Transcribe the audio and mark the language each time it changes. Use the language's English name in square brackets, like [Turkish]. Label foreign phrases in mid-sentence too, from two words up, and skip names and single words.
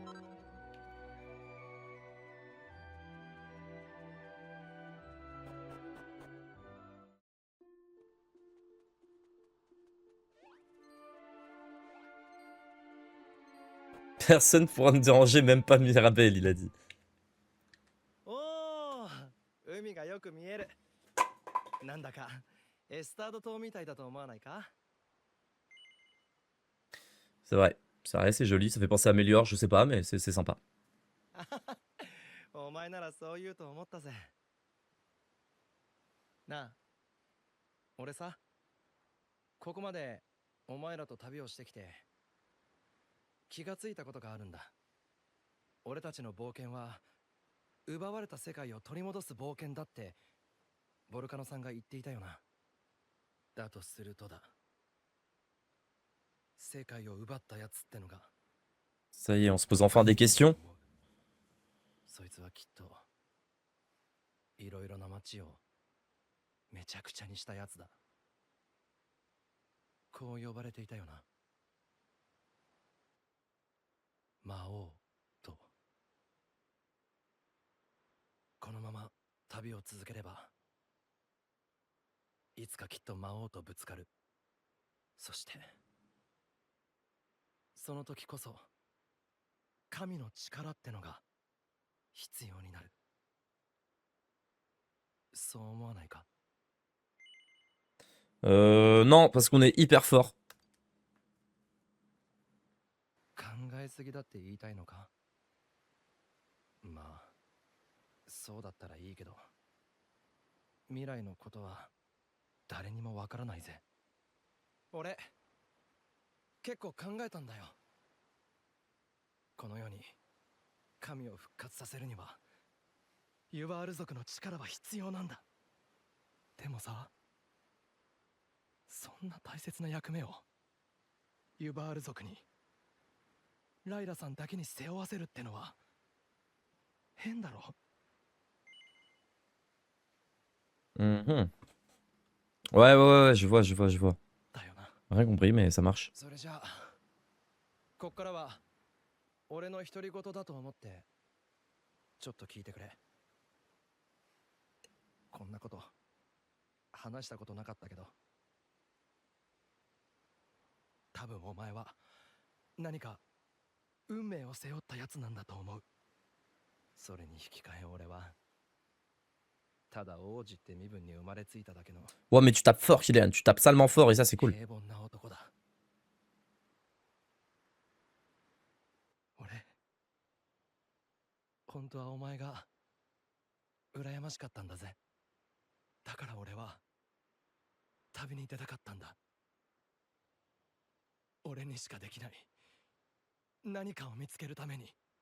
[French] Personne pourra me déranger, même pas Mirabelle, il a dit. [Japanese] おお、海がよく見える。なんだかエスタード島みたいだと思わないか？ [French] C'est vrai, c'est joli, ça fait penser à Mélior, je sais pas, mais c'est sympa. [Japanese] お前ならそう言うと思ったぜ。なあ、俺さ、ここまでお前らと旅をしてきて気がついたことがあるんだ。俺たちの冒険は奪われた世界を取り戻す冒険だってボルカノさんが言っていたよな。だとするとだ。世界を奪ったやつってのが。 [French] Ça y est, on se pose enfin des questions. [Japanese] そいつはきっといろいろな街をめちゃくちゃにしたやつだ。こう呼ばれていたよな。魔王と。このまま旅を続ければいつかきっと魔王とぶつかる。そしてその時こそ神の力ってのが必要になる。そう思わないか？ [French] Non, parce qu'on est hyper fort. [Japanese] 考えすぎだって言いたいのか？まあそうだったらいいけど、未来のことは誰にもわからないぜ。俺結構考えたんだよ。この世に神を復活させるにはユバール族の力は必要なんだ。でもさ、そんな大切な役目をユバール族にライラさんだけに背負わせるってのは変だろ。 Mhm. [French] Ouais, je vois. [Japanese] だよな。 [French] Rien compris, mais ça marche. [Japanese] それじゃあこっからは俺の独り言だと思ってちょっと聞いてくれ。こんなこと話したことなかったけど、多分お前は何か運命を背負ったやつなんだと思う。それに引き換え俺はただ王子って身分に生まれついただけの [French] Ouais, mais tu tapes fort, Kylian, tu tapes salement fort et ça, c'est cool. [Japanese] 平凡な男だ。俺本当はお前が羨ましかったんだぜ。だから俺は旅に出たかったんだ。俺にしかできない何かを見つけるために。